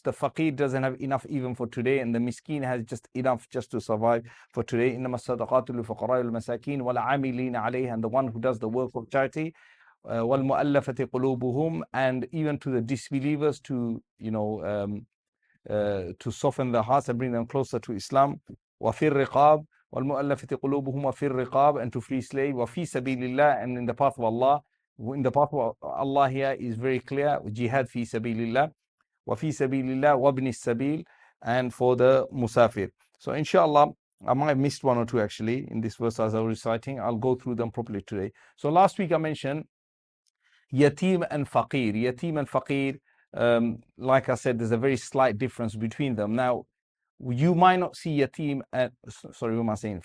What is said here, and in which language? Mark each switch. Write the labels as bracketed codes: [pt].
[en] The faqir doesn't have enough even for today, and the miskin has just enough just to survive for today. [ar] Innama sadaqatu lil fuqara'i wal masakin wal amilin alayha, [en] and the one who does the work of charity. [ar] وَالْمُؤَلَّفَةِ قُلُوبُهُمْ, [en] and even to the disbelievers, to to soften their hearts and bring them closer to Islam. [ar] وَفِي الرِّقَابِ وَالْمُؤَلَّفَةِ قُلُوبُهُمْ وَفِي الرِّقَابِ, [en] and to free slave. [ar] وَفِي سَبِيلِ اللَّهِ, [en] and in the path of Allah. In the path of Allah here is very clear, [ar] jihad fi sabilillah. وَفِي سَبِيلِ اللَّهِ وَابْنِ السَّبِيلِ, [en] and for the musafir. So inshallah, I might have missed one or two actually in this verse as I was reciting. I'll go through them properly today. So last week I mentioned yatim and faqir. Yatim and faqir, like I said, there's a very slight difference between them. Now, you might not see yatim and, sorry, what am I saying?